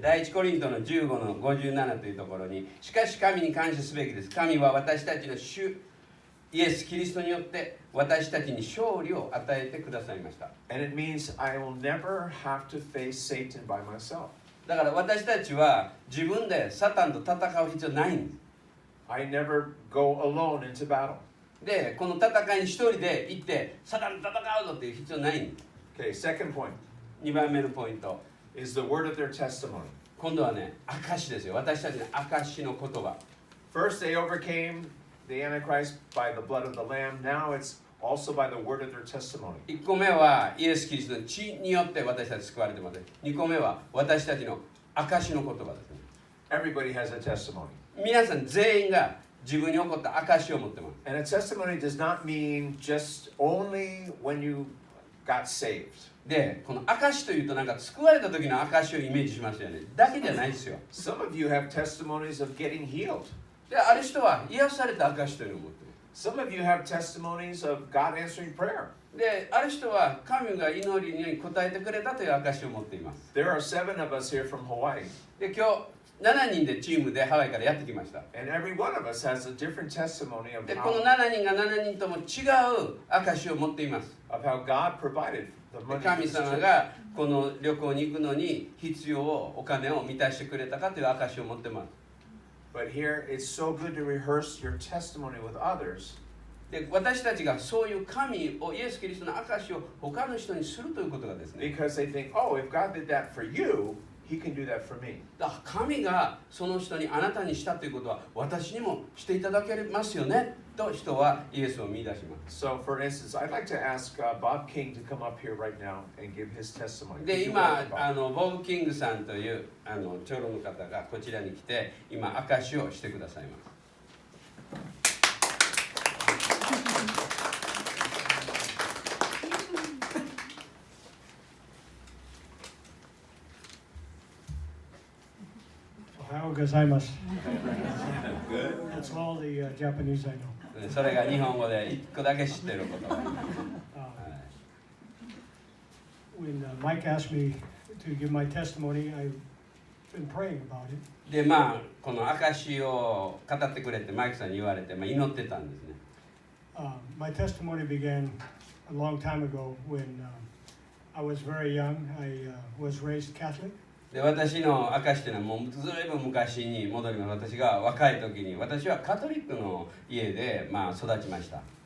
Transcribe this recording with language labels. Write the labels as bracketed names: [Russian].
[Japanese] 第一コリントの15の57というところに、しかし神に感謝すべきです。神は私たちの主イエス・キリストによって私たちに勝利を与えてくださいました。 [English] And it means I will never have to face Satan by myself. [Japanese] だから私たちは自分でサタンと戦う必要ないんです。 [English] I never go alone into battle. [Japanese] で、この戦いに一人で行ってサタンと戦うぞっていう必要ないんです。 [English] Okay, second point [Japanese] 2番目のポイント。 [English] is the word of their testimony. [Japanese] 今度はね、証ですよ。私たちの証の言葉。 [English] First, they overcame the Antichrist by the blood of the Lamb. Now it's also by the word of their testimony. [Japanese] 1個目はイエス・キリストの血によって私たち救われてます。 2個目は私たちの証の言葉ですね。 [English] Everybody has a testimony. [Japanese] 皆さん全員が自分に起こった証を持ってます。 [English] And a testimony does not mean just only when you got saved. [Japanese] で、この証というとなんか救われた時の証をイメージしますよね。だけじゃないですよ。 [English] Some of you have testimonies of getting healed. [Japanese] で、ある人は癒された証というのを持ってます。 [English] Some of you have testimonies of God answering prayer. [Japanese] で、ある人は神が祈りに応えてくれたという証を持っています。 [English] There are 7 of us here from Hawaii. [Japanese] で、今日7人でチームでハワイからやってきました。 [English] And every one of us has a different testimony of [Japanese] で、この [English] how [Japanese] 7人が7人とも違う証を持っています。 [English] God provided the [Japanese] で [English] money. [Japanese] 神様がこの旅行に行くのに必要をお金を満たしてくれたかという証を持ってます。 [English] But here it's so good to rehearse your testimony with others. [Japanese] で、私たちがそういう神をイエス・キリストの証を他の人にするということがですね。 [English] Because they think, oh, if God did that for you, He can do that for me. [Japanese] だから神がその人にあなたにしたということは私にもしていただけますよねと人はイエスを見出します。 [English] So, for instance, I'd like to ask Bob King to come up here right now and give his testimony. [Japanese] で、 [English] Could you [Japanese] 今 [English] welcome Bob? [Japanese] ボブ・キングさんという長老の方がこちらに来て今証をしてくださいます。おはようございます。 [English] That's all the Japanese I know. [Japanese] それが日本語で1個だけ知ってること。 [English] When Mike asked me to give my testimony, I've been praying about it. [Japanese] で、この証を語ってくれってマイクさんに言われて、祈ってたんですね。 [English] My testimony began a long time ago when I was very young. I was raised Catholic. [Japanese] で、私の証というのはもうずいぶん昔に戻ります。私が若い時に私はカトリックの家で育ちました。